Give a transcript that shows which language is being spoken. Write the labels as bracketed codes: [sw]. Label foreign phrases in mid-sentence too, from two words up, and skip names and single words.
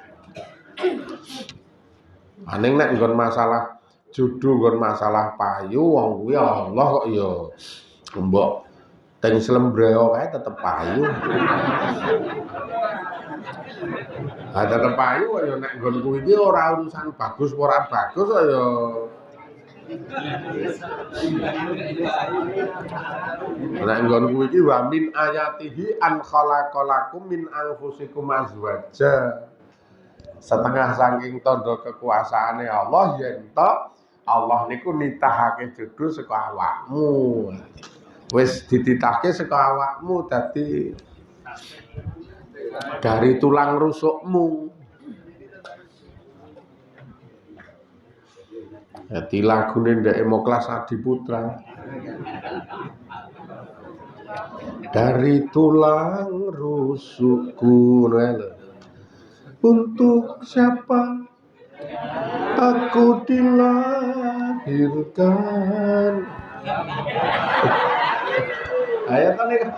[jv] Aning nek nggon masalah jodoh, nggon masalah payu wong kuwi Allah kok ya mbok teng slembreo kae tetep payu. Ah tetep payu kok ya nek nggon kuwi iki ora urusan bagus ora bagus kok ya. Nek nggon kuwi iki [ar] wa min ayatihi an khalaqalakum min anfusikum azwaja. [jv] Setengah saking tanda kekuasaane Allah yen to Allah niku nitahake jodoh saka awakmu. Wis dititahke saka awakmu dadi [id] dari tulang rusukmu. [jv] Dadi lagune ndek Moklas Adiputra. [id] Dari tulang rusukku untuk siapa aku dilahirkan. Ayo tadi.